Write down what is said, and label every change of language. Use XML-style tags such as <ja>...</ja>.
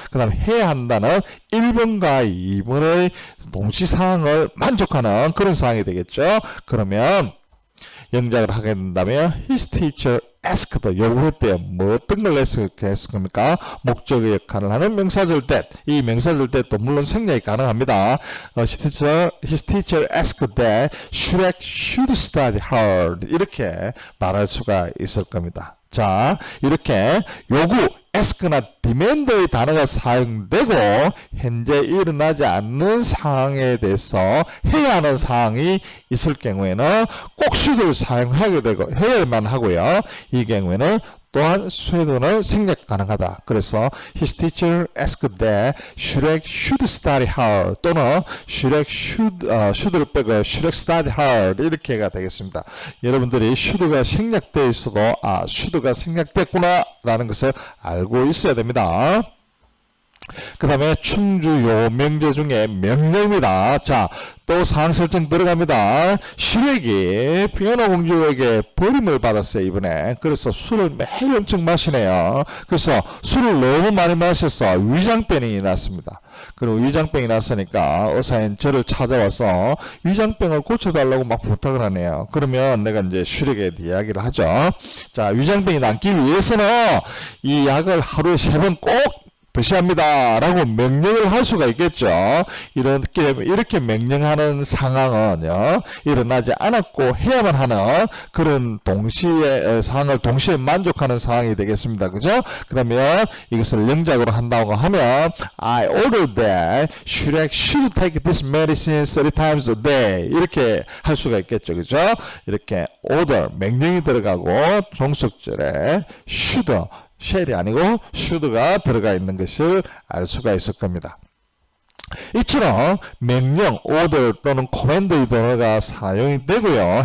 <ko>그 다음 해야 한다는 1번과 2번의 동시 상황을 만족하는 그런 상황이 되겠죠. 그러면 영작을 하게 된다면 his teacher asked 요구했대요. 뭐 어떤 걸 했을 겁니까? 목적의 역할을 하는 명사절 that. 이 명사절 that도 물론 생략이 가능합니다.</ko> <en>his teacher asked that Shrek should study hard.</en> <ko>이렇게 말할 수가 있을 겁니다. 자, 이렇게 요구, ask나 demand의 단어가 사용되고 현재 일어나지 않는 상황에 대해서 해야 하는 상황이 있을 경우에는 꼭 should를 사용하게 되고 해야만 하고요. 이 경우에는 또한 should는 생략 가능하다.</ko> <en>그래서 his teacher asked that Shrek should study hard 또는 Shrek should를 빼고 Shrek study hard 이렇게가 되겠습니다.</en> <ko>여러분들이 should가 생략되어 있어도 should가 생략됐구나 라는 것을 알고 있어야 됩니다. 그 다음에 충주 요명제 중에 명령입니다. 자, 또 상황 설정 들어갑니다. 슈렉이 피오나 공주에게 버림을 받았어요, 이번에. 그래서 술을 매일 엄청 마시네요. 그래서 술을 너무 많이 마셔서 위장병이 났습니다. 그리고 위장병이 났으니까 의사인 저를 찾아와서 위장병을 고쳐달라고 막 부탁을 하네요. 그러면 내가 이제 슈렉에 이야기를 하죠. 자, 위장병이 낫기 위해서는 이 약을 하루에 3번 꼭 드셔야 합니다. 라고 명령을 할 수가 있겠죠. 이렇게 명령하는 상황은요, 일어나지 않았고 해야만 하는 그런 상황을 동시에 만족하는 상황이 되겠습니다. 그죠?</ko> <en>그러면 이것을 영작으로 한다고 하면 I order that Shrek should take this medicine 30 times a day.</en> <ko>이렇게 할 수가 있겠죠. 그죠? 이렇게 order, 명령이 들어가고 종속절에 should 쉘이 아니고 should가 들어가 있는 것을 알 수가 있을 겁니다. 이처럼 명령, order 또는 command의 단어가 사용이 되고요.</ko>